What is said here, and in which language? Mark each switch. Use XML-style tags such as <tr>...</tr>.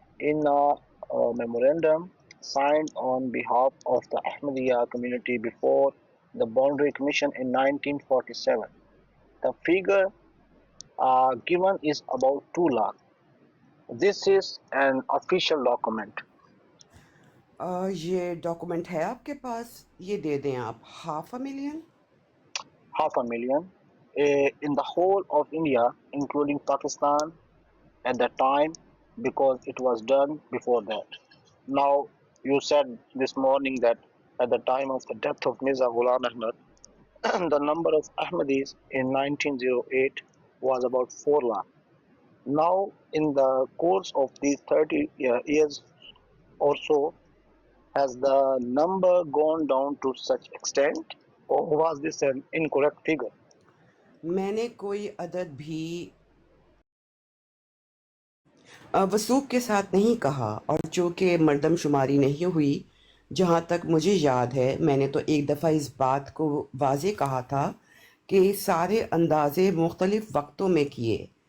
<en>In a memorandum signed on behalf of the Ahmadiyya community before the Boundary Commission in 1947, the figure given is about 2 lakh. This is an official document.</en> <ur>یہ document ہے آپ کے پاس؟ یہ دے دیں آپ.</ur> <en>500,000. 500,000 in the whole of India, including Pakistan at that time, because it was done before that. Now, you said this morning that at the time of the death of Mirza Ghulam Ahmad, the number of Ahmadis in 1908 was about 4 lakh. Now, in the course of these 30 years or so, has the number gone down to such extent, or was this an incorrect figure?</en> <ur>میں نے کوئی عدد بھی وثوق کے ساتھ نہیں کہا، اور چونکہ مردم شماری نہیں ہوئی جہاں تک مجھے یاد ہے، میں نے تو ایک دفعہ اس بات کو واضح کہا تھا کہ سارے اندازے مختلف وقتوں میں کیے.</ur>